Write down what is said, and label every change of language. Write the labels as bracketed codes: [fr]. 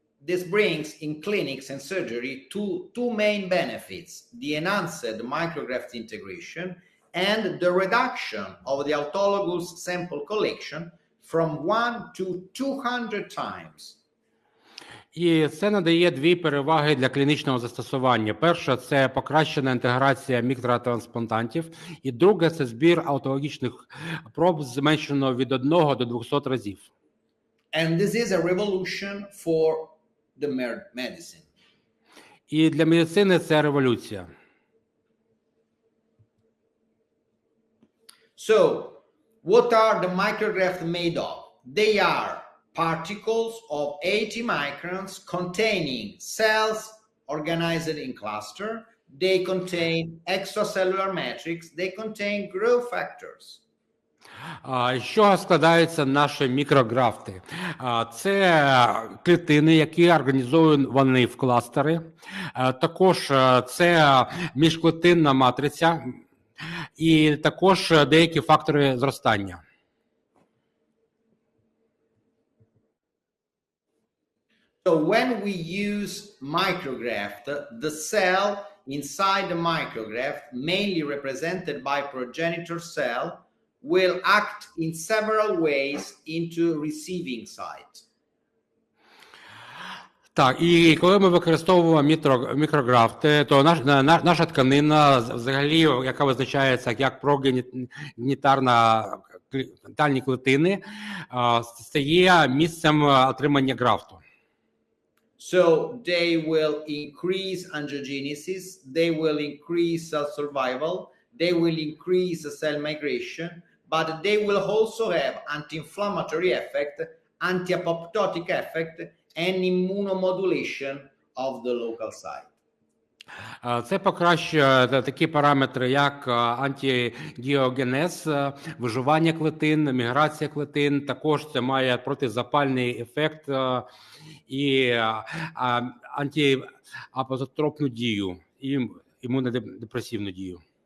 [en] This brings in clinics and surgery two main benefits: the enhanced micrograft integration and the reduction of the autologous sample collection from 1 to 200 times. [uk] І це надає дві переваги для клінічного застосування. Перша – це покращена інтеграція мікротрансплантантів, і друге – це збір аутологічних проб зменшено від 1 до 200 разів. [en] And this is a revolution for the medicine. [uk] І для медицини це революція. [en] So, what are the micrografts made of? They are particles of 80 microns containing cells organized in cluster. They contain extracellular matrix. They contain growth factors. [uk] З чого складаються наші мікрографти? Це клітини, які організовані в кластери. Також це міжклітинна матриця і також деякі фактори зростання. [en] So when we use micrograft, the cell inside the micrograft, mainly represented by progenitor cell, will act in several ways into receiving site. [uk] Так, і коли ми використовуємо мікрографти, то наша тканина, взагалі, яка визначається як прогенітарні клітини, стає місцем отримання графту. [en] So they will increase angiogenesis, they will increase cell survival, they will increase the cell migration, but they will also have anti-inflammatory effect, anti-apoptotic effect, and immunomodulation of the local site. [uk] Це покращує такі параметри, як антидіогенез, виживання клітин, міграція клітин, також це має протизапальний ефект і антиапозотропну дію, і імунодепресивну дію.